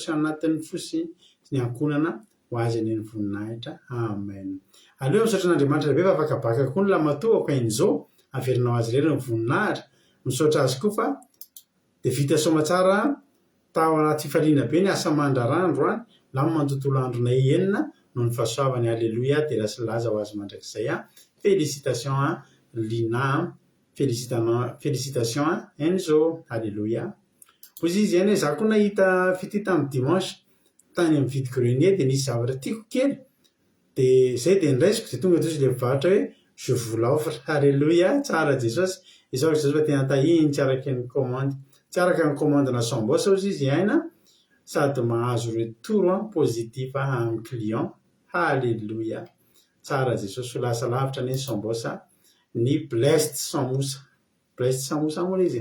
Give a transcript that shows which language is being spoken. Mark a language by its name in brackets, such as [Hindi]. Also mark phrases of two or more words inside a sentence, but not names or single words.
[Malagasy] anatin'ny fosy sy ny ankonana ho azy any ny voninahitra amen aleo misaotra an'Andriamanitra lehibe fa afaka baka koa ny lamatoa akain'izao averinao azy rery ny voninahitra misaotra azy koa fa dia vita somatsara tao anaty fifaliana be ny asa mandrarandro lamy mantontolo andronay enina no ny fahasoavany alleluia dia lasa laza ho azy mandrakizay félicitations Lina félicitations Enzo alleluia ozy izy ihany hoe za koa nahita fity tamin'ny dimanche tany amin'ny vide grenier dia nisy zavatra tiako kely dia zay dia niraisiko dia tonga toy izy le mivarotra hoe [French] je vous l'offre [Malagasy] alleluia tsara Jesosy izao Jesosy fa tena tahiny tsy araka ny commande tsy araka ny commande na sambosa ozy izy haina sady mahazo [French] retour positif [Malagasy] amin'ny client alleluia tsara Jesosy ho lasa lavitra ny sambosa ny blessed samosa moa izy